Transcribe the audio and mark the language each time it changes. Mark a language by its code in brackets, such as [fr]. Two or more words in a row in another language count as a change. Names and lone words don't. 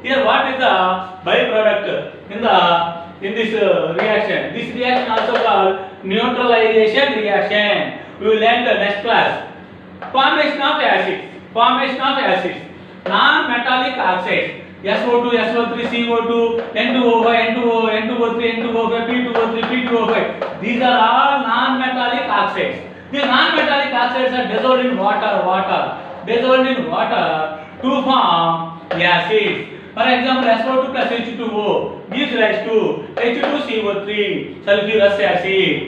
[en] Here what is the byproduct in this reaction? This reaction also called neutralization reaction. We will learn the next class. Formation of acids. Formation of acids. Non-metallic oxides. SO2, SO3, CO2, N2O5, N2O, N2O3, N2O5, P2O3, P2O5. These are all non-metallic oxides. These non-metallic oxides are dissolved in water, dissolved in water to form acids. For example, SO2 plus H2O gives rise to H2CO3, sulfurous acid.